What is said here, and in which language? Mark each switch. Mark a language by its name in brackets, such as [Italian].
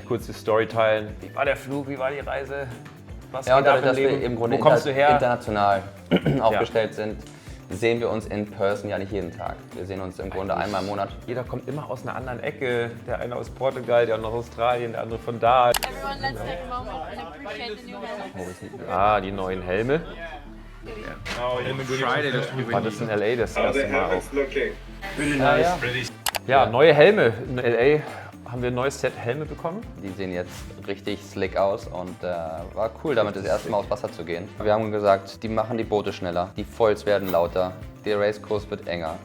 [German] Kurze Story teilen. Wie war der Flug, wie war die Reise? Was Ja, und geht ab dadurch, dass wir Leben? im Grunde Wo kommst du her? international aufgestellt sind, sehen wir uns [English] in person [German] ja nicht jeden Tag. Wir sehen uns im Grunde einmal im Monat. Jeder kommt immer aus einer anderen Ecke. Der eine aus Portugal, der andere aus Australien, der andere von da. [English] Everyone, let's take a moment and appreciate the new helmets. [German] Die neuen Helme. War das in LA das erste Mal auch? Ja, neue Helme. In LA haben wir ein neues Set Helme bekommen. Die sehen jetzt richtig slick aus und war cool, damit das erste Mal aufs Wasser zu gehen. Wir haben gesagt, die machen die Boote schneller, die Foils werden lauter, der Racekurs wird enger.